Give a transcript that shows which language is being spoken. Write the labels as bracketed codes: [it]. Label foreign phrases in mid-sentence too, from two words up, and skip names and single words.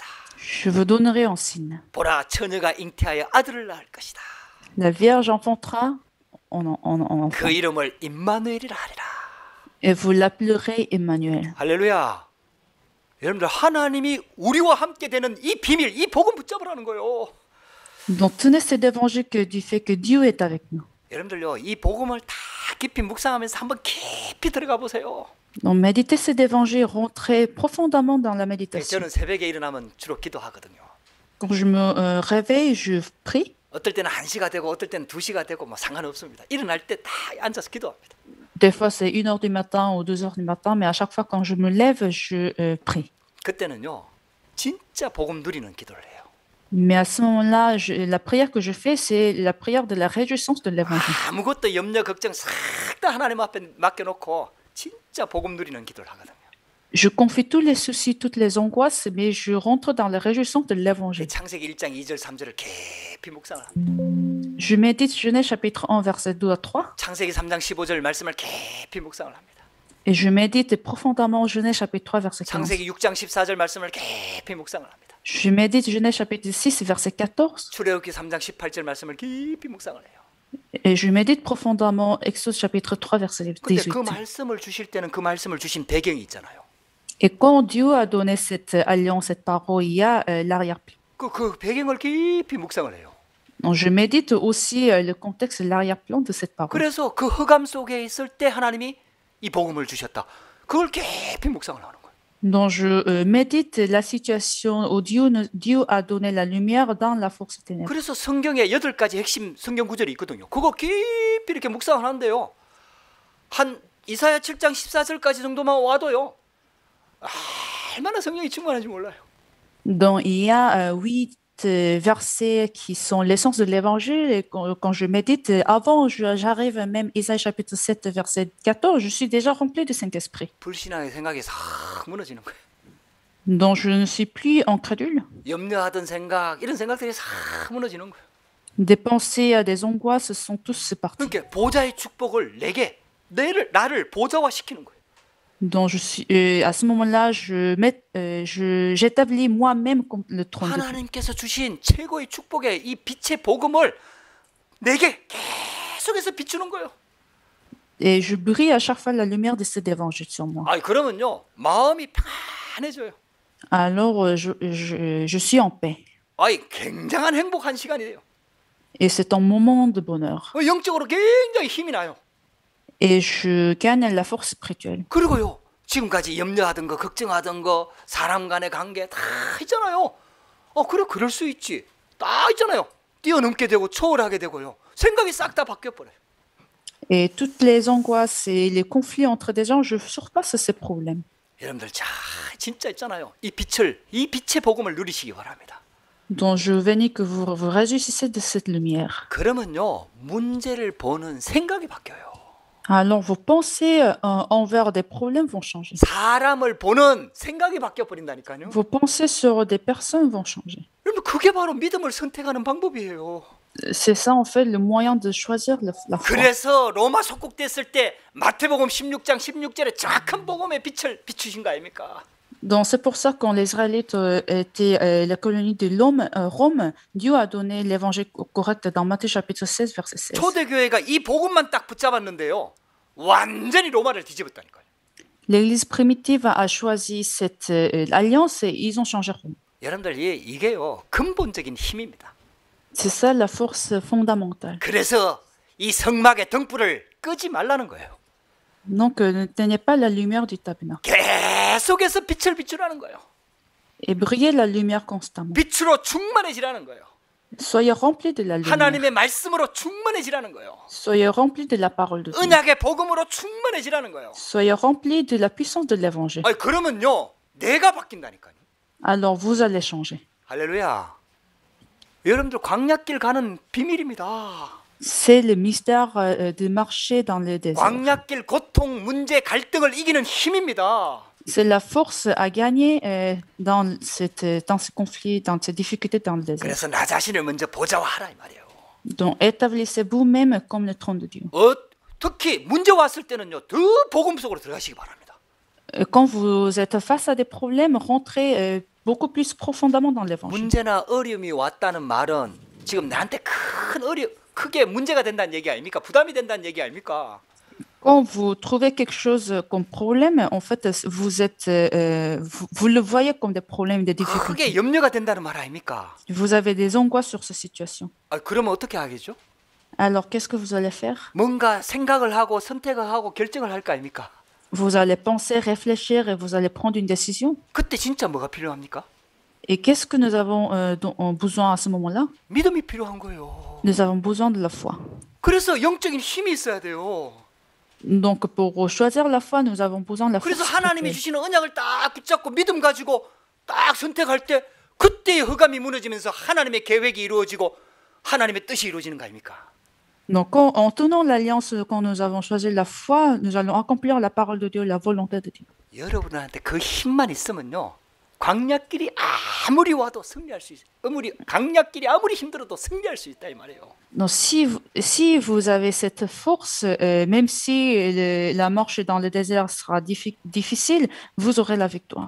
[fr] Je vous donnerai un signe. [ko] 보라, 처녀가 잉태하여 아들을 낳을 것이다. [fr] La Vierge enfantera en enfant, [ko] 그 이름을 임마누엘이라 하리라. [fr] et vous l'appellerez Emmanuel. [ko] 할렐루야. 여러분들, 하나님이 우리와 함께 되는 이 비밀, 이 복음 붙잡으라는 거예요. [fr] Donc tenez cet évangile du fait que Dieu est avec nous. [ko] 여러분들요, 이 복음을 다 깊이 묵상하면서 한번 깊이 들어가 보세요. [fr] Donc méditez cet évangile, rentrez profondément dans la méditation. [ko] 저는 새벽에 일어나면 주로 기도하거든요. [fr] Quand je me réveille, je prie. [ko] 어떨 때는 1시가 되고 어떨 때는 2시가 되고 뭐 상관없습니다. 일어날 때 다 앉아서 기도합니다. [fr] Des fois, c'est 1h du matin ou 2h du matin, mais à chaque fois, quand je me lève, je prie. [ko] 그때는요, 진짜 복음 누리는 기도를 해요. [fr] Mais à ce moment-là, la prière que je fais, c'est la prière de la réjouissance de l'évangile. [ko] 아무것도 염려 걱정 싹 다 하나님 앞에 맡겨놓고 진짜 복음 누리는 기도를 하거든요. [fr] Je confie tous les soucis, toutes les angoisses, mais je rentre dans la réjouissance de l'évangile. [ko] 창세기 1장 2절 3절을 깊이 묵상을 합니다. [fr] Je médite Genèse chapitre 1, verset 2 à 3. [ko] 창세기 3장 15절 말씀을 깊이 묵상을 합니다. [fr] Et je médite profondément Genèse chapitre 3, verset 15. [ko] 창세기 6장 14절 말씀을 깊이 묵상을 합니다. [fr] Je médite Genèse chapitre 6, verset 14. [ko] 출애굽기 3장 18절 말씀을 깊이 묵상을 해요. [fr] Et je médite profondément Exode chapitre 3, verset [ko] 근데 [fr] 18. [ko] 그 말씀을 주실 때는 그 말씀을 주신 배경이 있잖아요. [fr] Et quand Dieu a donné cette alliance, cette parole, il y a l'arrière-plan. [ko] 그 배경을 깊이 묵상을 해요. [fr] Donc, je médite aussi le contexte, l'arrière-plan de cette parole. [ko] 그래서 그 흑암 속에 있을 때 하나님이 이 복음을 주셨다. 그걸 깊이 묵상을 하는 거예요. [fr] Donc, je médite la situation où Dieu a donné la lumière dans la force ténèbres. [ko] 그래서 성경에 8가지 핵심 성경 구절이 있거든요. 그거 깊이 이렇게 묵상을 하는데요. 한 이사야 7장 14절까지 정도만 와도요. 얼마나 성령이 충만한지 몰라요. [fr] Donc, il y a 8 versets qui sont l'essence de l'évangile. Et quand je médite, avant, j'arrive même Isaïe chapitre 7, verset 14, je suis déjà rempli de Saint-Esprit. [ko] 불신앙의 생각이 싹 무너지는 거예요. [fr] Donc, je ne suis plus incrédule. [ko] 염려하던 생각, 이런 생각들이 싹 무너지는 거예요. [fr] Des pensées, des angoisses sont tous partis. [ko] 그러니까 보좌의 축복을 내게, 나를 보좌화시키는 거예요. [fr] Donc, à ce moment-là, j'établis moi-même comme le trône de Dieu. [ko] 하나님께서 주신 최고의 축복의 이 빛의 복음을 내게 계속해서 비추는 거예요. [fr] Et je brille à chaque fois la lumière de cet évangile sur moi. [ko] 그러면요, 마음이 평안해져요. [fr] Alors, je suis en paix. [ko] 굉장한 행복한 시간이 돼요. [fr] Et c'est un moment de bonheur. [ko] 영적으로 굉장히 힘이 나요. [fr] Et je gagne la force spirituelle. [ko] 그리고요, 지금까지 염려하던 거, 걱정하던 거, 사람 간의 관계 다 있잖아요. 그래, 그럴 수 있지. 다 있잖아요. 뛰어넘게 되고 초월하게 되고요. 생각이 싹 다 바뀌어버려요. [fr] Et toutes les angoisses et les conflits entre des gens, je surpasse ces problèmes. [ko] 여러분들 진짜 있잖아요. 이 빛의 복음을 누리시기 바랍니다. [fr] Donc je veux que vous vous réjouissez de cette lumière. [ko] 그러면요, 문제를 보는 생각이 바뀌어요. [fr] Alors vos pensées envers des problèmes vont changer. [ko] 사람을 보는 생각이 바뀌어 버린다니까요. [fr] Vos pensées sur des personnes vont changer. [ko] 여러분, 그게 바로 믿음을 선택하는 방법이에요. [fr] C'est ça en fait le moyen de choisir la foi. [ko] 그래서 로마 속국됐을 때 마태복음 16장 16절에 정확한 복음의 빛을 비추신 거 아닙니까? [fr] Donc c'est pour ça que quand les Israélites étaient la colonie de Rome, Dieu a donné l'évangile correct dans Matthieu chapitre 16 verset 16. [ko] 초대교회가 이 복음만 딱 붙잡았는데요, 완전히 로마를 뒤집었다니까요. [fr] L'Église primitive a choisi cette alliance et ils ont changé Rome. [ko] 여러분들, 이게요, 근본적인 힘입니다. [fr] C'est ça la force fondamentale. [ko] 그래서 이 성막의 등불을 끄지 말라는 거예요. [fr] Donc ne tenez pas la lumière du tabernacle. [ko] 계속해서 빛을 비추라는 거예요. [fr] Et brillez la lumière constamment. [ko] 빛으로 충만해지라는 거예요. [fr] Soyez remplis de la lumière. [ko] 하나님의 말씀으로 충만해지라는 거예요. [fr] Soyez remplis de la parole de Dieu. [ko] 언약의 복음으로 충만해지라는 거예요. [fr] Soyez remplis de la puissance de l'évangile. [ko] 그러면요, 내가 바뀐다니까요. [fr] Alors vous allez changer. [ko] 할렐루야. 여러분들 광야길 가는 비밀입니다. [fr] C'est le mystère de marcher dans le désert. [ko] 광야길 고통, 문제, 갈등을 이기는 힘입니다. [fr] C'est la force à gagner dans ces conflits, dans ces difficultés dans le désert. [ko] 그래서 나 자신을 먼저 보좌화하라 이 말이에요. [fr] Donc, établissez vous-même comme le trône de Dieu. [ko] 특히 문제 왔을 때는요, 더 복음 속으로 들어가시기 바랍니다. [fr] Quand vous êtes face à des problèmes, rentrez beaucoup plus profondément dans l'évangile. [ko] 문제나 어려움이 왔다는 말은 지금 나한테 크게 문제가 된다는 얘기 아닙니까? 부담이 된다는 얘기 아닙니까? [fr] Quand vous trouvez quelque chose comme problème, en fait, vous le voyez comme des problèmes, des difficultés. [ko] 크게 염려가 된다는 말 아닙니까? [fr] Vous avez des angoisses sur cette situation. [ko] 그러면 어떻게 하겠죠? [fr] Alors, qu'est-ce que vous allez faire? [ko] 뭔가 생각을 하고 선택을 하고 결정을 할 거 아닙니까? [fr] Vous allez penser, réfléchir et vous allez prendre une décision. [ko] 그때 진짜 뭐가 필요합니까? [fr] Et qu'est-ce que nous avons besoin à ce moment-là? [ko] 믿음이 필요한 거예요. [fr] Nous avons besoin de la foi. [ko] 그래서 영적인 힘이 있어야 돼요. [fr] Donc, pour choisir la foi, nous avons besoin de la foi. [ko] 그래서 하나님이 주시는 언약을 딱 붙잡고 믿음 가지고 딱 선택할 때 그때의 흑암이 무너지면서 하나님의 계획이 이루어지고 하나님의 뜻이 이루어지는 거 아닙니까? [fr] Donc, en tenant l'alliance, quand nous avons choisi la foi, nous allons accomplir la parole de Dieu, la volonté de Dieu. [ko] 여러분한테 그 힘만 있으면요, 광야길이 아무리 와도 승리할 수 있어요. 광야길이 아무리 힘들어도 승리할 수 있다 이 말이에요. [fr] Donc, si vous avez cette force, même si la marche dans le désert sera difficile, vous aurez la victoire.